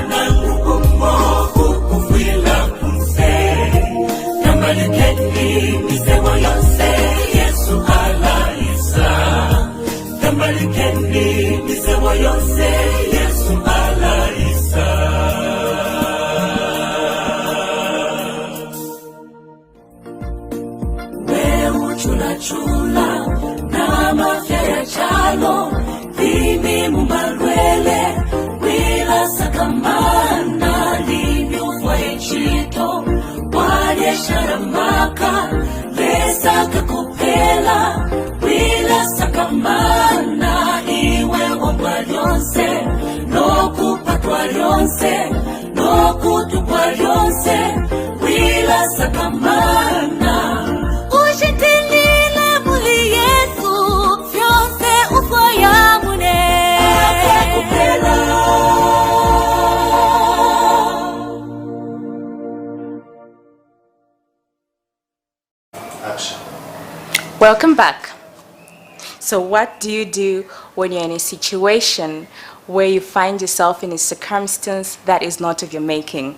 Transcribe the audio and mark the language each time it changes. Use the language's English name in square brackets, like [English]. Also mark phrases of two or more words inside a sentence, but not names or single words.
[Bemba] Can malikeni misemo yose Yesu alaisa wewe chula na mafya ya chalo Dimi mumbalwele wila sakamana linyufwa echito wale sharamaka lesa kakupela wila sakamana iwe omba lyonse nokupatwa lyonse nokutupwa lyonse wila sakamana ushitilile muli Yesu fyonse ufaya [English] Action. Welcome back. So what do you do when you're in a situation where you find yourself in a circumstance that is not of your making?